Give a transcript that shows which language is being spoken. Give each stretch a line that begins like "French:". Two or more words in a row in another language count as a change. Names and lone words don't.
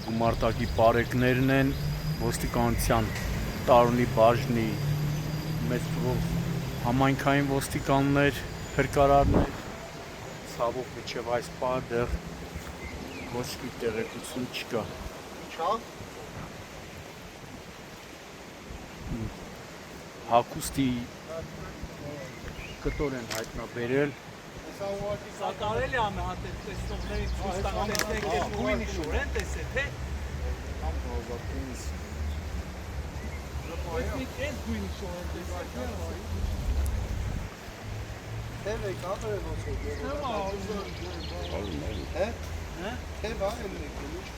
Armenian: գումարտակի պարեկներն են, ոստիկանության տարոնի բաժնի մեծ թվով համայնքային ոստիկաններ, փրկարարներ, ցավոք մինչև այս պահը դեռ ոչ մի տեղեկություն չկա։ Հագուստի կտոր են հայտնաբերել։ Սա կարելի է ամենատեղ տեսնողներին ցույց տալ, տեսեք այդ գույնի շոր են տեսել, թե։ Տեսեք այդ գույնի շոր են տեսել։
Portuguese: Teve câmera no seu dedo? É? É, vai, ele